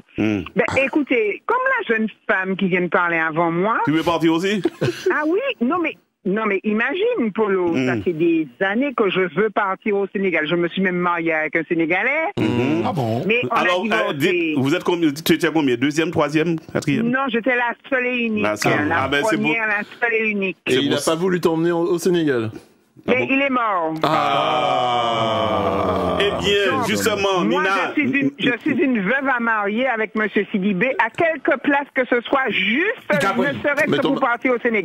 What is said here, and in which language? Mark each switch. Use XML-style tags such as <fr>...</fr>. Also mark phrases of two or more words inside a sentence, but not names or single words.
<fr>Écoutez, comme la jeune femme qui vient de parler avant moi. Tu veux partir aussi? Ah oui, non mais imagine, Polo, ça fait des années que je veux partir au Sénégal. Je me suis même mariée avec un Sénégalais. Ah bon? Mais alors, vous êtes combien? Tu étais combien? 2e, 3e, 4e? Non, j'étais la seule et unique. La première, la seule et unique. Et il n'a pas voulu t'emmener au Sénégal? Mais il est mort. Eh bien, justement, moi, Nina... je suis une veuve à marier avec M. Sidibé à quelque place que ce soit, juste ne serait-ce que pour partir au Sénégal.</fr>